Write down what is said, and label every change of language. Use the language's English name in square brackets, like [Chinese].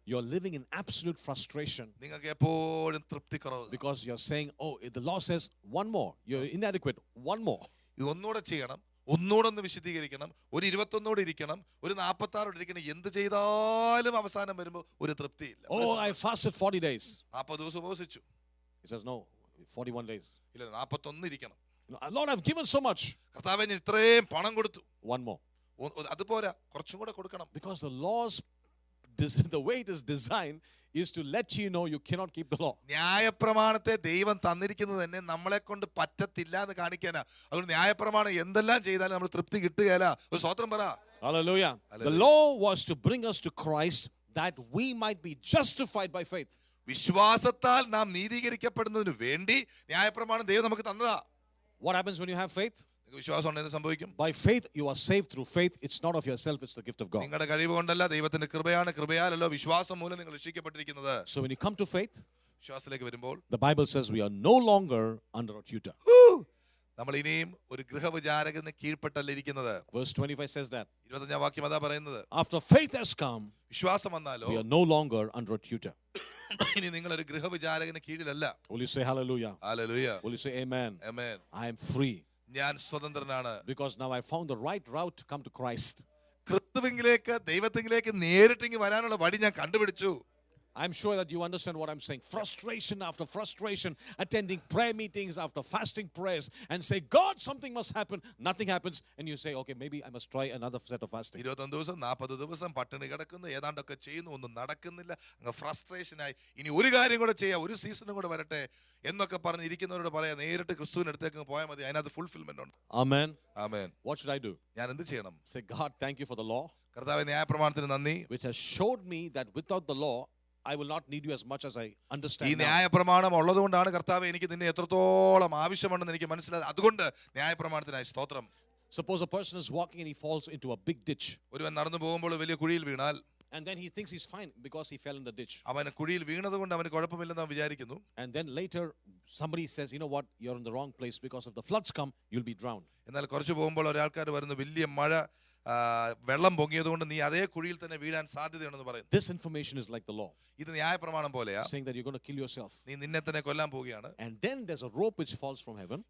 [English] you're living in absolute frustration [Malayalam] നിങ്ങൾക്ക് എപ്പോഴും തൃപ്തിക്കുറവ്. [English] because you're saying, oh, if the law says one more, you're inadequate, one more. [Malayalam] ഇത് ഒന്നുകൂടെ ചെയ്യണം, ഒന്നുകൂടെ ഒന്ന് വിശദീകരിക്കണം, ഒരു 21 ഇരിക്കണം, ഒരു 46 ഇരിക്കണം. എന്ത് ചെയ്താലും അവസാനം വരുമ്പോൾ ഒരു തൃപ്തിയില്ല. [English] Oh, I fasted 40 days. [Malayalam] 40 ദിവസം ഉപവസിച്ചു. [English] He says, no, 41 days. [Malayalam] ഇല്ല, 41 ഇരിക്കണം. [English] Lord, I've given so much. [Malayalam] കർത്താവേ, ഞാൻ ഇത്രയും പണം കൊടുത്തു. [English] One more. [Malayalam] അതുപോരാ, കുറച്ചും കൂടെ കൊടുക്കണം. [English] Because the laws, the way it is designed is to let you know you cannot keep the law. [Malayalam] ന്യായപ്രമാണത്തെ ദൈവം തന്നിരിക്കുന്നത് തന്നെ നമ്മളെ കൊണ്ട് പറ്റത്തില്ല എന്ന് കാണിക്കാനാ. അതുകൊണ്ട് ന്യായപ്രമാണം എന്തെല്ലാം ചെയ്താലും നമ്മൾ തൃപ്തി കിട്ടുകയില്ല. ഒരു സ്തോത്രം പറ. [English] Hallelujah. Hallelujah. The law was to bring us to Christ that we might be justified by faith. [Malayalam] വിശ്വാസത്താൽ നാം നീതീകരിക്കപ്പെടുന്നതിന് വേണ്ടി ന്യായപ്രമാണം ദൈവം നമുക്ക് തന്നതാ. [English] What happens when you have faith? [Malayalam] വിശ്വാസം ഉണ്ടെന്ന് സംഭവിക്കും. [English] By faith you are saved through faith. It's not of yourself, it's the gift of God. [Malayalam] നിങ്ങളുടെ കഴിവ് കൊണ്ടല്ല, ദൈവത്തിന്റെ കൃപയാണ്. കൃപയാലല്ലോ വിശ്വാസം മൂലം നിങ്ങൾ രക്ഷിക്കപ്പെട്ടിരിക്കുന്നത്. [English] So when you come to faith, [Malayalam] വിശ്വാസത്തിലേക്ക് വരുമ്പോൾ [English] the Bible says we are no longer under a tutor. [Malayalam] നമ്മൾ ഇനിയും ഒരു ഗൃഹവിചാരകന് കീഴ്പ്പെട്ടല്ല ഇരിക്കുന്നത്. [English] Verse 25 says that. [Malayalam] 25-ാം വാക്യം അതാ പറയുന്നത്. [English] After faith has come, [Malayalam] വിശ്വാസം വന്നാലോ [English] we are no longer under a tutor. [Malayalam] ഇനി നിങ്ങൾ ഒരു ഗൃഹവിചാരകന് കീഴിലല്ല. [English] Will you say hallelujah? [Malayalam] Hallelujah. [English] Will you say amen? [Malayalam] Amen. [English] I am free [Malayalam] ഞാൻ സ്വതന്ത്രനാണ്. [English] because now I found the right route to come to Christ. [Malayalam] ക്രിസ്തുവിലേക്ക് ദൈവത്തിലേക്ക് നേരിട്ടിങ്ങി വരാനുള്ള വഴി ഞാൻ കണ്ടുപിടിച്ചു. [English] I'm sure that you understand what I'm saying. Frustration after frustration, attending prayer meetings after fasting prayers and say, God, something must happen. Nothing happens. And you say, okay, maybe I must try another set of fasting. [Malayalam] 21 ദിവസം 40 ദിവസം പട്ടിണി കിടക്കുന്നു, ഏതാണ്ടൊക്കെ ചെയ്യുന്നു, ഒന്നും നടക്കുന്നില്ല. അങ്ങ് ഫ്രസ്ട്രേഷനായി ഇനി ഒരു കാര്യം കൂടെ ചെയ്യാം, ഒരു സീസണും കൂടെ വരട്ടെ എന്നൊക്കെ പറഞ്ഞ് ഇരിക്കുന്നവരോട് പറയാം, നേരിട്ട് ക്രിസ്തുവിന്റെ അടുത്തേക്ക് പോയാൽ മതി, അതിനകത്ത് ഫുൾഫിൽമെന്റ് ഉണ്ട്. [English] Amen. [Malayalam] Amen. [English] What should I do? [Malayalam] ഞാൻ എന്ത് ചെയ്യണം? [English] Say, God, thank you for the law, [Malayalam] കർത്താവേ, ന്യായപ്രമാണത്തിന് നന്ദി, [English] which has showed me that without the law, I will not need you as much as I [Malayalam] ഈ [English] understand now. [Malayalam] ന്യായപ്രമാണം ഉള്ളതുകൊണ്ടാണ് കർത്താവേ എനിക്ക് നിന്നെ എത്രത്തോളം ആവശ്യമുണ്ടെന്ന് എനിക്ക് മനസ്സിലായത്. അതുകൊണ്ട് ന്യായപ്രമാണത്തിനായി സ്തോത്രം. [English] Suppose a person is walking and he falls into a big ditch. [Malayalam] ഒരുവൻ നടന്നു പോകുമ്പോൾ വലിയ കുഴിയിൽ വീണാൽ [English] And then he thinks he's fine because he fell in the ditch. [Malayalam] അവൻ കുഴിയിൽ വീണത് കൊണ്ട് അവന് കുഴപ്പമില്ലെന്ന് അവൻ വിചാരിക്കുന്നു. [English] And then later somebody says, you know what, you're in the wrong place because if the floods come, you'll be drowned. [Malayalam] എന്നാൽ കുറച്ച് പോകുമ്പോൾ ഒരാൾക്കാർ വരുന്നു, വലിയ മഴ, വെള്ളം പൊങ്ങിയതുകൊണ്ട് നീ അതേ കുഴിയിൽ തന്നെ വീഴാൻ സാധ്യതയുണ്ടെന്ന് പറയുന്നു. [English] This information is like the law, [Malayalam] ഇത് ന്യായപ്രമാണം പോലെയാ. [English] saying that you're going to kill yourself. [Malayalam] നീ നിന്നെ തന്നെ കൊല്ലാൻ പോവുകയാണ്. [English] And then there's a rope which falls from heaven.